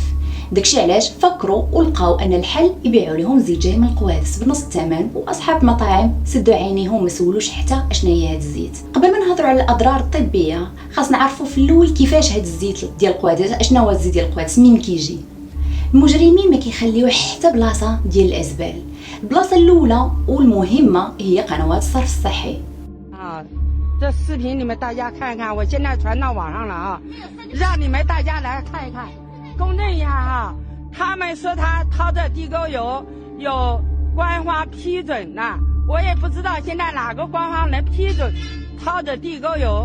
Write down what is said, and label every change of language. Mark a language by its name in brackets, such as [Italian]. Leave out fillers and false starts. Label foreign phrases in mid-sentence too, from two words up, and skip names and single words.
[Arabic] داكشي علاش فكروا ولقاو ان الحل يبيعوا لهم زيت جاي من القوادس بنص الثمن، واصحاب المطاعم سدوا عينيهم ما سولوش حتى اشنا هي هاد الزيت. قبل ما نهضروا على الاضرار الطبيه خاصنا نعرفوا في الاول كيفاش هاد الزيت ديال القوادس، اشنا هو الزيت ديال القوادس، منين كيجي. المجرمين ما كيخليوه حتى بلاصه ديال الازبال. البلاصه الاولى والمهمه هي قنوات الصرف الصحي. [Chinese] 这视频你们大家看看，我现在传到网上了啊，让你们大家来看一看，公证一下哈。他们说他掏的地沟油有官方批准呐，我也不知道现在哪个官方能批准掏的地沟油。